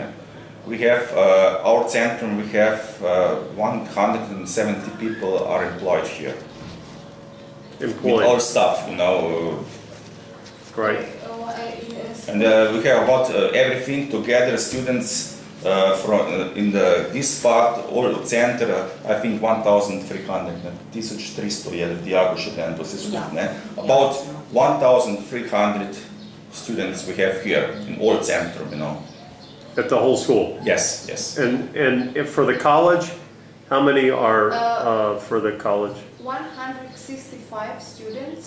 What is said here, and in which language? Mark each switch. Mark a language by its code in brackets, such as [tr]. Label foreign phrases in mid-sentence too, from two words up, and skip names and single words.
[en] We have our centrum, we have 170 people are employed here. With all Employed. stuff, you know. Right. Yes. And we have about everything together, students from in this part, all center, I think 1,300, 1300 [sl] je dijago študentov, vse skupaj, ne? [en] About 1,300 students we have here in all centrum, you know. At the whole school? Yes, yes. And if for the college, how many are for the college? 165 students